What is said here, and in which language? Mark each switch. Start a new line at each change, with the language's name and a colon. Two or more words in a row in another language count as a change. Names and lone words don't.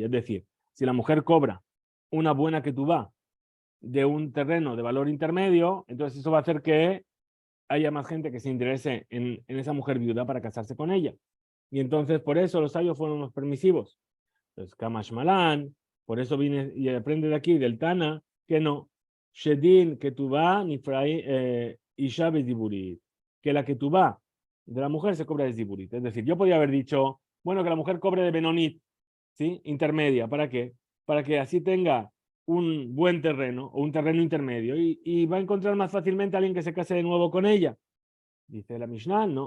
Spanish: Es decir, si la mujer cobra una buena ketubá de un terreno de valor intermedio, entonces eso va a hacer que haya más gente que se interese en esa mujer viuda para casarse con ella. Y entonces por eso los sabios fueron los permisivos. Entonces,
Aramaic: Kamash Malan,
Spanish: por eso viene y aprende de aquí, del Tana, que no.
Hebrew: Shedin ketubá nifrai isha beziburit.
Spanish: Que la ketubá de la mujer se cobra de ziburit. Es decir, yo podía haber dicho, bueno, que la mujer cobre de benonit, ¿sí? Intermedia. ¿Para qué? Para que así tenga un buen terreno o un terreno intermedio y va a encontrar más fácilmente a alguien que se case de nuevo con ella. Dice la Mishnah, no.